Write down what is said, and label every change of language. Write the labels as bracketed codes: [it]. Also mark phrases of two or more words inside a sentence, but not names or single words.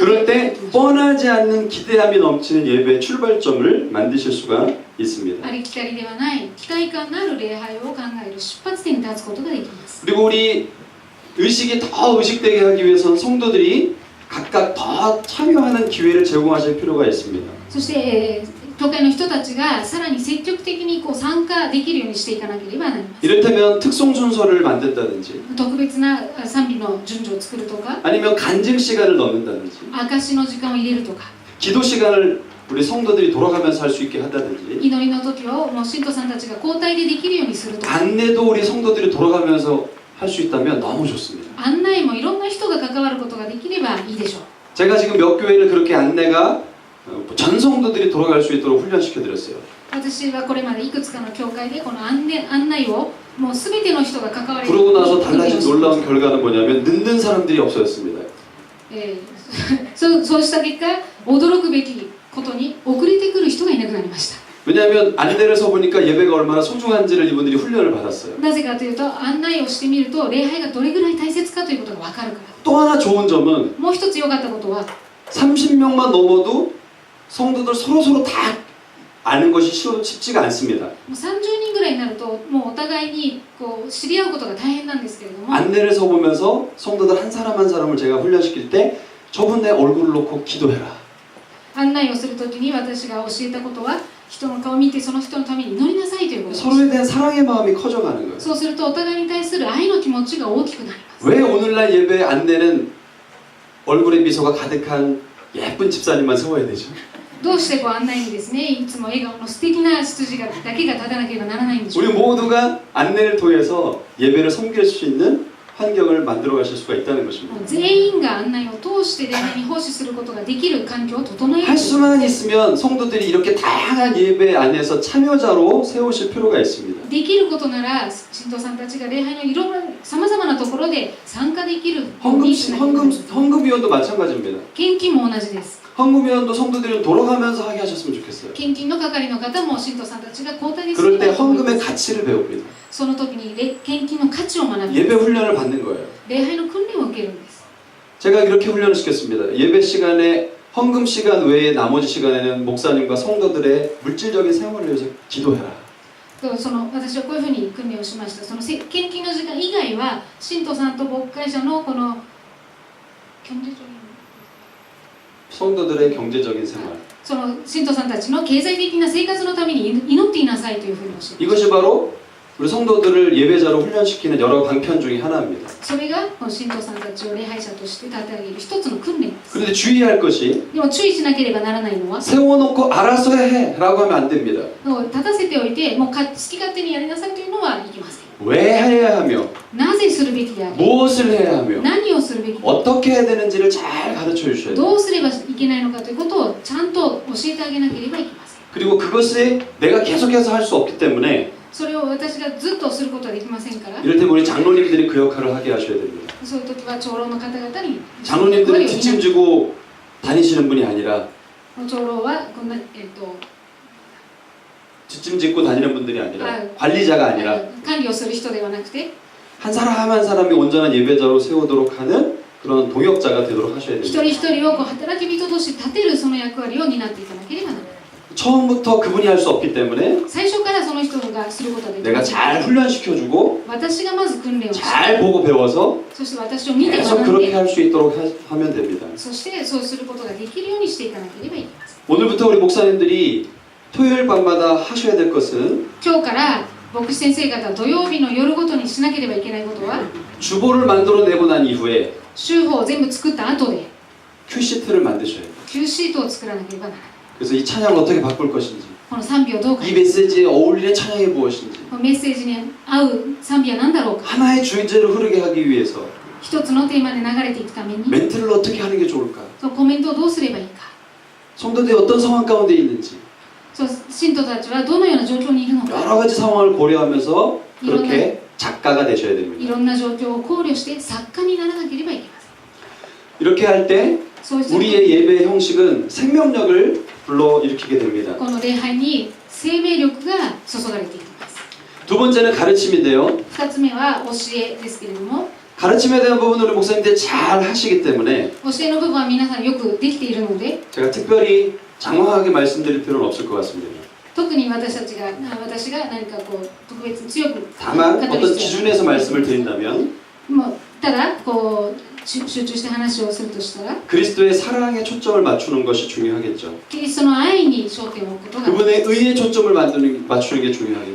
[ko] 그럴 [ja] 考え [ko] 때 [ja] ていきましょう。 [ko] 뻔하지 않는 기대함이 넘치는 예배의 출발점을 만드실 수가 있습니다. [ja] ありきたりではない期待感のある礼拝を考える出発点に立つことができます。 [ko] 그리고 우리 의식이 더 의식되게 하기 위해서는 성도들이 각각 더 참여하는 기회를 제공하실 필요가 있습니다. [ja] そして、教会の人たちがさらに積極的にこう参加できるようにしていかなければなりません。 [ko] 이를테면 특송 순서를 만든다든지 [ja] 特別な賛美の順序を作るとか、 [ko] 아니면 간증 시간을 넣는다든지 [ja] 証の時間を入れるとか、 [ko] 기도 시간을 우리 성도들이 돌아가면서 할 수 있게 한다든지 [ja] 祈りの時をもう信徒さんたちが交代でできるようにするとか、 [ko] 안내도 우리 성도들이 돌아가면서 할 수 있다면 너무 좋습니다. [ja] 案内もいろんな人が関わることができればいいでしょう。 [ko] 제가 지금 몇 교회를 그렇게 안내가 전 성도들이 돌아갈 수 있도록 훈련시켜 드렸어요. [ja] 私はこれまでいくつかの教会でこの案内をもう全ての人が関われる [ko] 그러고 나서 [ja] 訓練を [ko] 달라진 [ja] しました。 [ko] 놀라운 결과는 뭐냐면 늦는 사람들이 없어졌습니다. [ja] そうした結果、驚くべきことに遅れてくる人がいなくなりました。 [ko] 왜냐하면 안내를 서보니까 예배가 얼마나 소중한지를 이분들이 훈련을 받았어요. [ja] なぜかというと、案内をしてみると礼拝がどれぐらい大切かということが分かるから。 [ko] 또 하나 좋은 점은 [ja] もう一つ良かったことは、 [ko] 30명만 넘어도 성도들 서로서로 다 아는 것이 쉽지가 않습니다. [ja] もう30人ぐらいになるともうお互いにこう知り合うことが大変なんですけれども、 [ko] 안내를 서보면서 성도들 한 사람 한 사람을 제가 훈련시킬 때 저분 내 얼굴을 놓고 기도해라. [ja] 案内をするときに私が教えたことは、 人の顔を見てその人のために祈りなさいということです。 [ko] 서로에 대한 사랑의 마음이 커져가는 거예요. [ja] そうするとお互いに対する愛の気持ちが大きくなります。 [ko] 왜 오늘날 예배 안내는 얼굴에 미소가 가득한 예쁜 집사님만 세워야 되죠? [ja] どうしてこう案内にですね、いつも笑顔の素敵な羊だけが立たなければならないんでしょう [ko] 우리 모두가 안내를 통해서 예배를 섬길 수 있는 환경을 만들어 가실 수가 있다는 것입니다. [ja] 全員が案内を通して礼拝に奉仕することができる環境を整える [ko] 할 수만 있으면 성도들이 이렇게 다양한 예배 안에서 참여자로 세우실 필요가 있습니다. [ja] できることなら信徒さんたちが礼拝のいろんなさまざまなところで参加できるようにしなきゃいけないです。 [ko] 헌금위원도 마찬가지입니다. [ja] 献金も同じです。 [ko] 헌금위원도 성도들은 돌아가면서 하게 하셨으면 좋겠어요. [ja] 献金の係の方も信徒さんたちが交代です [ko] 그럴 [ja] れ [ko] 때 [ja] ばと思いま [ko] 헌금의 [ja] す。 [ko] 가치를 배웁니다. [ja] その時に献金の価値を学び [ko] 예배 [ja] ます。 [ko] 훈련을 받는 거예요. [ja] 礼拝の訓練を受けるんです。 [ko] 제가 이렇게 훈련을 시켰습니다. 예배 시간에 헌금 시간 외에 나머지 시간에는 목사님과 성도들의 물질적인 생활을 위해서 기도해라. [ja] その私はこういうふうに訓練をしました。その献金の時間以外は信徒さんと牧会者のこの 경제적인 [ko] 성도들의 경제적인 생활. [ja] その信徒さんたちの経済的な生活のために祈っていなさいというふうに教えて [ko] 이것이 바로 우리 성도들을 예배자로 훈련시키는 여러 방편 중에 하나입니다. [ja] それがこの信徒さんたちを礼拝者として立て上げる一つの訓練です。 [ko] 그런데 주의할 것이 [ja] でも注意しなければならないのは [ko] 세워놓고 알아서 해라고 하면 안 됩니다. [ja] 立たせておいてもう好き勝手にやりなさいというのはいけません。 [ko] 왜 해야 하며 [ja] なぜするべきであり [ko] 무엇을 해야 하며 [ja] 何をするべきで [ko] 어떻게 해야 되는지를 잘 가르쳐 주셔야 돼요. [ja] どうすればいけないのかということをちゃんと教えてあげなければいけません。 [ko] 그리고 그것이 내가 계속해서 할 수 없기 때문에 [ja] それを私がずっとすることはできませんから [ko] 이럴 때 우리 장로님들이 그 역할을 하게 하셔야 됩니다. [ja] そういう時は長老の方々に [ko] 장로님들은 뒷짐지고 다니시는 분이 아니라 [ja] 長老はこんな、 [ko] 뒷짐짓고 다니는 분들이 아니라 관리자가 아니라 [ja] 管理をする人ではなくて [ko] 한 사람 한 사람이 온전한 예배자로 세우도록 하는 그런 동역자가 되도록 하셔야 [ja] 一 [ko] 됩니다. [ja] 人一人をこう働き人として立てるその役割を担っていかなければならない。 [ko] 처음부터 그분이 할 수 없기 때문에 [ja] 最初からその人がすることはでき [ko] 내가 [ja] ません。 [ko] 잘 훈련시켜주고 [ja] 私がまず訓練をして [ko] 잘 보고 배워서 [ja] そして私を見て [ko] 계속 [ja] 学ん [ko] 그렇게 [ja] で [ko] 할 수 있도록 하면 됩니다. [ja] そしてそうすることができるようにしていかなければいけません。 [ko] 오늘부터 우리 목사님들이 토요일 밤마다 하셔야 될 것은 [ja] 今日から牧師先生方土曜日の夜ごとにしなければいけないことは [ko] 주보를 만들어내고 난 이후에 [ja] 週報を全部作った後で [ko] 큐시트를 만드셔야 돼요. [ja] Qシートを作らなければならない。 [ko] 그래서 이 찬양을 어떻게 바꿀 것인지 [ja] この賛美をどうか [ko] 이 메시지에 어울리는 찬양이 무엇인지 [ja] このメッセージに合う賛美は何だろうか [ko] 하나의 주제로 흐르게 하기 위해서 [ja] 一つのテーマで流れていくために [ko] 멘트를 어떻게 하는 게 좋을까 [ja] そのコメントをどうすればいいか [ko] 성도들이 어떤 상황 가운데 있는지 [ja] そう信徒たちはどのような状況にいるのか [ko] 여러 가지 상황을 고려하면서 그렇게 작가가 되셔야 [ja] い [ko] 됩니다. [ja] ろんな状況を考慮して作家にならなければいけません。 [ko] 이렇게 할 때 [ja] そうする [ko] 우리의 예배 형식은 생명력을 불러일으키게 됩니다. [ja] とこの礼拝に生命力が注がれていきます。 [ko] 두 번째는 가르침인데요. [ja] 2 つ目は教えですけれども [ko] 가르침에 대한 부분은 우리 목사님들이 잘 하시기 때문에 [ja] 教えの部分は皆さんよくできているので [ko] 제가 특별히 장황하게 말씀드릴 필요는 없을 것 같습니다. [ja] 特に私が何かこう特別に強く [ko] 다만 [ja] 語る [ko] 어떤 [ja] 必要 [ko] 기준에서 말씀을 드린다면 [ja] もうただこう集中して話をするとしたら [ko] 그리스도의 사랑에 초점을 맞추는 것이 중요하겠죠. [ja] キリストの愛に焦点を置くことが [ko] 그분의 의에 초점을 맞추는 게 중요하겠죠.